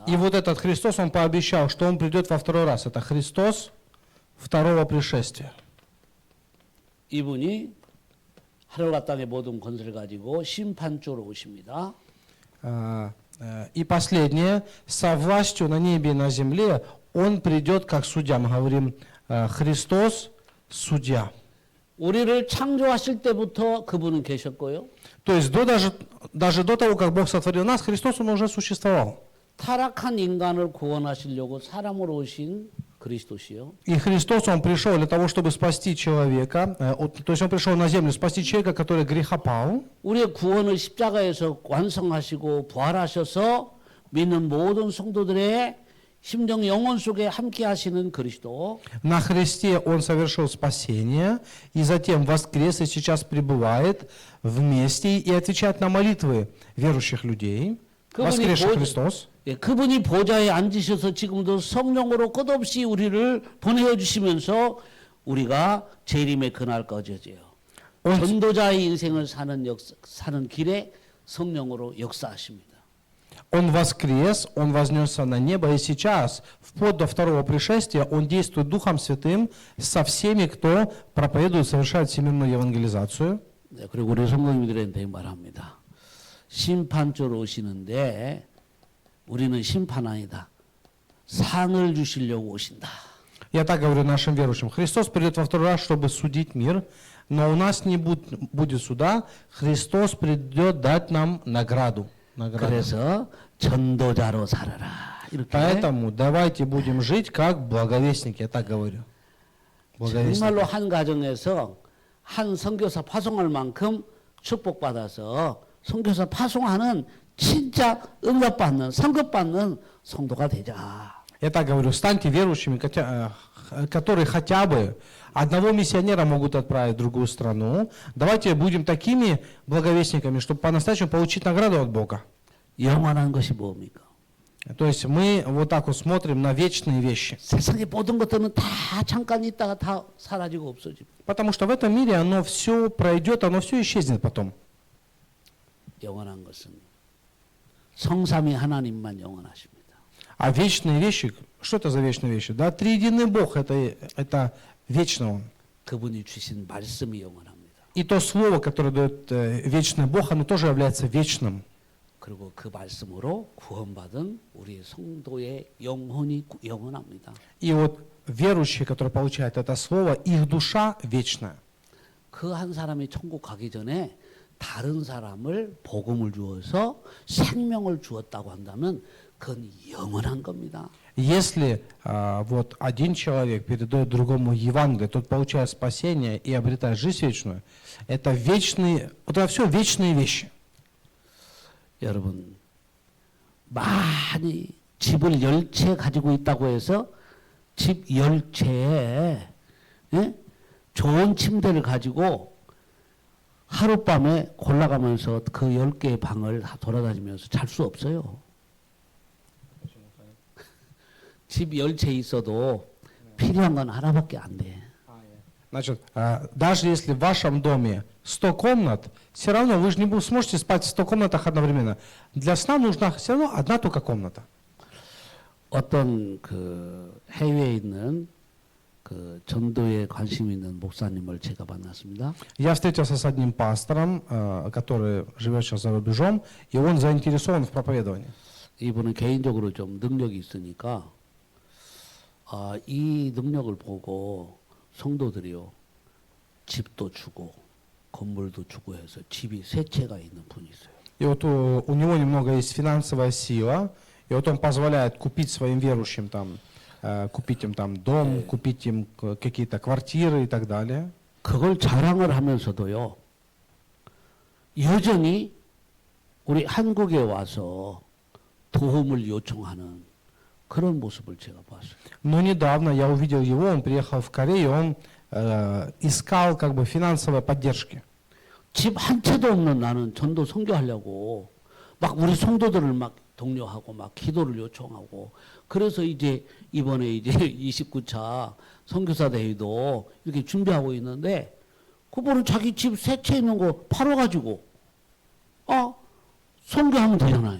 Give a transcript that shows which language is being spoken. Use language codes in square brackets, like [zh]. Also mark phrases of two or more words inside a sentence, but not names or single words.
[ru] И вот этот Христос, Он пообещал, что Он придет во второй раз. Это Христос второго пришествия. [ko] 이분이 하늘과 땅의 모든 권세를 가지고 심판주로 오십니다. [ru] И последнее, со властью на небе и на земле Он придет как судья. Мы говорим, Христос судья. [ko] 우리를 창조하실 때부터 그분은 계셨고요. [ru] То есть даже до того, как Бог сотворил нас, Христос, Он уже существовал. [ko] 타락한 인간을 구원하시려고 사람으로 오신 그리스도시요. [ru] И Христос, Он пришел для того, чтобы спасти человека. То есть Он пришел на землю спасти человека, который грехопал. [ko] 우리의 구원을 십자가에서 완성하시고 부활하셔서 믿는 모든 성도들의 심정 영혼 속에 함께 하시는 그리스도. [ru] На Христе Он совершил спасение, и затем воскрес, и сейчас пребывает вместе и отвечает на молитвы верующих людей. Воскресший Христос. [ko] 그분이 보좌에 앉으셔서 지금도 성령으로 끝없이 우리를 보내어 주시면서 우리가 재림의 그날까지요. 전도자의 인생을 사는 길에 성령으로 역사하십니다. [ru] Он воскрес, Он вознесся на небо, и сейчас, вплоть до второго пришествия, Он действует Духом Святым со всеми, кто проповедует, совершает всемирную евангелизацию. [ko] 네, 그리고 우리 성도님들한테 말합니다. 심판주로 오시는데 우리는 심판 아니다. 상을 주시려고 오신다. [ru] Я так говорю нашим верующим. Христос придет во второй раз, чтобы судить мир, но у нас не будет суда. Христос придет дать нам награду. [ko] 그래서 전도자로 살아라. 이렇게. [ru] Поэтому давайте будем жить как благовестники, я так говорю. [ko] 정말로 한 가정에서 한 선교사 파송할 만큼 축복받아서 선교사 파송하는 진짜 응답받는 상급받는 성도가 되자. [ru] Я так говорю, станьте верующими, которые хотя бы одного миссионера могут отправить в другую страну. Давайте будем такими благовестниками, чтобы по-настоящему получить награду от Бога. [ko] 영원한 것이 뭡니까? [ru] То есть мы вот так вот смотрим на вечные вещи. [ko] 세상의 모든 것들은 다 잠깐 있다가 다 사라지고 없어집니다. [ru] Потому что в этом мире оно все пройдет, оно все исчезнет потом. [ko] 영원한 것은 성삼위 하나님만 영원하십니다. [ru] А вечные вещи, что это за вечные вещи? Да, триединый Бог, это вечно Он. [ko] 그분이 주신 말씀이 영원합니다. [ru] И то слово, которое дает вечный Бог, оно тоже является вечным. [ko] 그리고 그 말씀으로 구원받은 우리 성도의 영혼이 영원합니다. [ru] И вот верующие, которые получают это слово, их душа вечная. [ko] 그 한 사람이 천국 가기 전에 다른 사람을 복음을 주어서 생명을 주었다고 한다면 그건 영원한 겁니다. [ru] Если вот один человек передает другому Евангелие, тот получает спасение и обретает жизнь вечную, это вечные, вот это все вечные вещи. [ko] 여러분 많이 집을 10채 가지고 있다고 해서 집 10채에 좋은 침대를 가지고 하룻밤에 골라가면서 그 10개의 방을 다 돌아다니면서 잘 수 없어요. 집 10채 있어도 필요한 건 하나밖에 안 돼. [ru] Значит, даже если в вашем доме 100 комнат, все равно вы же не сможете спать в 100 комнатах одновременно. Для сна нужна все равно одна только комната. [ko] 어떤 그 해외에 있는 그 전도에 관심 있는 목사님을 제가 만났습니다. [ru] Я встретился с одним пастором, который живет сейчас за рубежом, и он заинтересован в проповедовании. [ko] 이분은 개인적으로 좀 능력이 있으니까 이 능력을 보고 성도들이요 집도 주고 건물도 주고 해서 집이 3채가 있는 분이 있어요. [ru] И вот у него немного есть финансовая сила, и вот он позволяет купить своим верующим там, купить им там дом, купить им какие-то квартиры и так далее. [ko] 그걸 자랑을 하면서도요 여전히 우리 한국에 와서 도움을 요청하는 그런 모습을 제가 봤어요. [ru] Но недавно я увидел его, он приехал в Корею, он искал как бы финансовой поддержки. [ko] 집 한 채도 없는 나는 전도 선교하려고 막 우리 성도들을 막 독려하고 막 기도를 요청하고 그래서 이제 이번에 이제 29차 선교사 대회도 이렇게 준비하고 있는데 그분은 자기 집 3채 있는 거 팔아가지고 선교하면 되잖아요.